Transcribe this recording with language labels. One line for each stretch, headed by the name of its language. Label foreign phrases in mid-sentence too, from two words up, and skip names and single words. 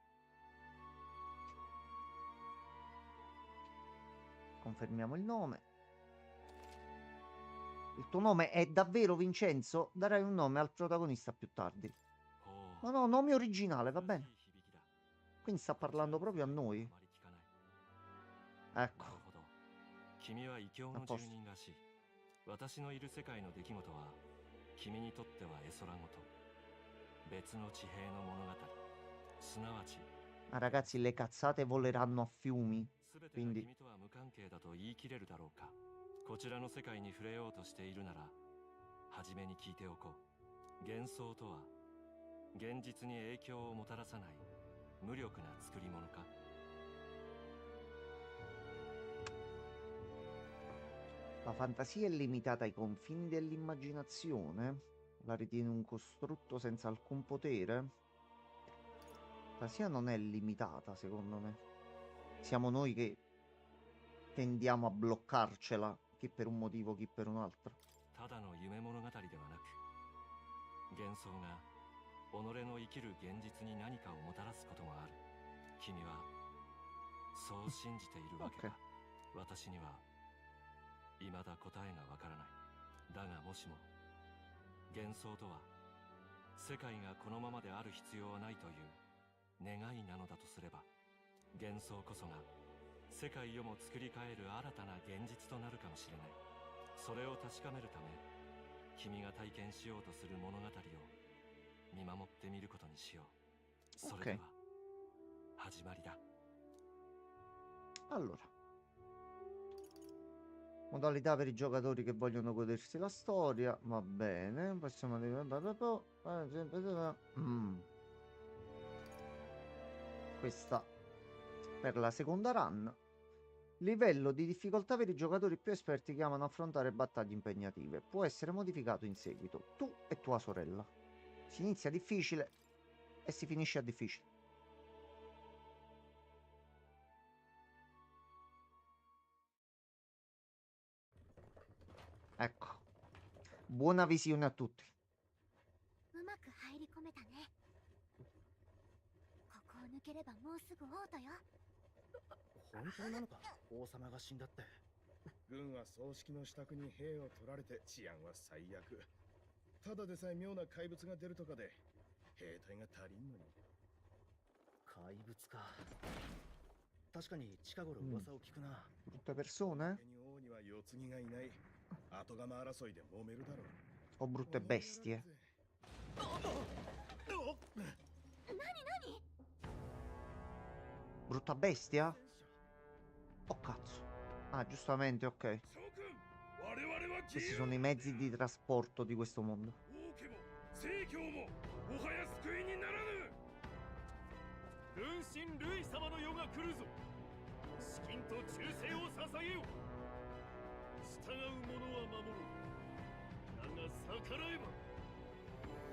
Italian: Confermiamo il nome. Il tuo nome è davvero Vincenzo? Darai un nome al protagonista più tardi. Ma no, nome originale, va bene. Quindi sta parlando proprio a noi. Ecco.
Japanese: 君は異教の住人らしい。私のいる世界の出来事は君にとっては絵空事、別の地平の物語、すなわち
Italian: Ma ragazzi, le cazzate voleranno a fiumi.
Japanese: 全てが
Italian: Quindi
Japanese: 君とは無関係だと言い切れるだろうか。こちらの世界に触れようとしているなら、初めに聞いておこう。幻想とは現実に影響をもたらさない無力な作り物か。
Italian: la fantasia è limitata ai confini dell'immaginazione. La ritiene un costrutto senza alcun potere. La fantasia non è limitata, secondo me. Siamo noi che tendiamo a bloccarcela, chi per un motivo, chi per un altro.
Japanese: ただの夢物語ではなく、幻想が己の生きる現実に何かをもたらすこともある。君はそう信じているわけか。私には未だ答えがわからない。だがもしも幻想とは世界がこのままである必要はないという願いなのだとすれば、幻想こそが世界をも作り変える新たな現実となるかもしれない。それを確かめるため、君が体験しようとする物語を見守ってみることにしよう。それでは始まりだ。
Italian: Allora, modalità per i giocatori che vogliono godersi la storia. Va bene. Possiamo questa per la seconda run. Livello di difficoltà per i giocatori più esperti che amano affrontare battaglie impegnative. Può essere modificato in seguito. Tu e tua sorella. Si inizia difficile e si finisce a difficile. Ecco. Buona visione a tutti.
Japanese: うまく入り込めたね。ここを抜ければもうすぐ王都よ。本当なのか、王様が死んだって。軍は葬式の支度に兵を取られて治安は最悪。ただでさえ妙な怪物が出るとかで兵隊が足りんのに。怪物か。確かに近頃噂を聞くな。
Italian: Brutte persone?
Japanese: に王には世継ぎがいない。後釜争いで揉めるだろう。
Italian: O brutte bestie?
Japanese: 何
Italian: Brutta bestia? Oh cazzo. Ah, giustamente, ok.
Japanese: 諸君、我々は自
Italian: Questi
Japanese: 由。
Italian: sono i mezzi di trasporto di questo mondo.
Japanese: 王家も聖教ももはや救いにならぬ。軍神ルイ様の世が来るぞ。資金と忠誠を捧げよ。従う者は守ろう。だが逆らえば